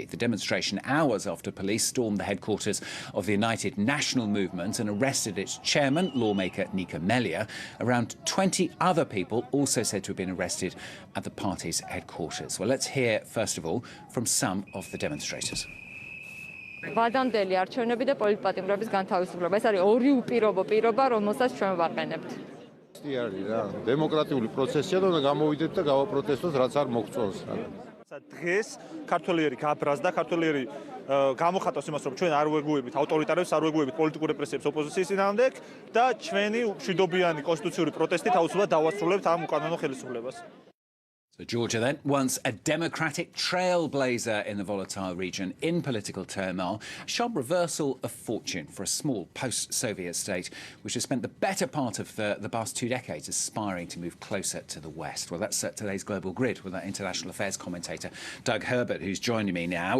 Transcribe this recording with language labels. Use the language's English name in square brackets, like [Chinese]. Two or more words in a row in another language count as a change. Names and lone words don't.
[English] The demonstration hours after police stormed the headquarters of the United National Movement and arrested its chairman, lawmaker Nika Melia. Around 20 other people also said to have been arrested at the party's headquarters. Well, let's hear, first of all, from some of the demonstrators. [Georgian] ვადამდელი არჩევნები და პოლიტპატიმრების განთავისუფლება. ეს არის ორი უპირობო პირობა, რომელსაც ჩვენ ვაყენებთ. არის რა, დემოკრატიული პროცესია და გამოვიდეთ და გავაპროტესტოთ, რაც არ მოგწონს რა. დღეს ქართველიერი გაბრაზდა, ქართველიერი გამოხატავს იმას, რომ ჩვენ არ ვეგუებით ავტორიტარებს, არ ვეგუებით პოლიტიკურ რეპრესიებს ოპოზიციის წინააღმდეგ და ჩვენი მშვიდობიანი კონსტიტუციური პროტესტით აუცილებლად დავასრულებთ ამ უკანონო ხელისუფლებას. [English] So Georgia, then, once a democratic trailblazer in the volatile region in political turmoil, a sharp reversal of fortune for a small post-Soviet state which has spent the better part of the past 2 decades aspiring to move closer to the West. Well, that's today's Global Grid with our international affairs commentator, Doug Herbert, who's joining me now.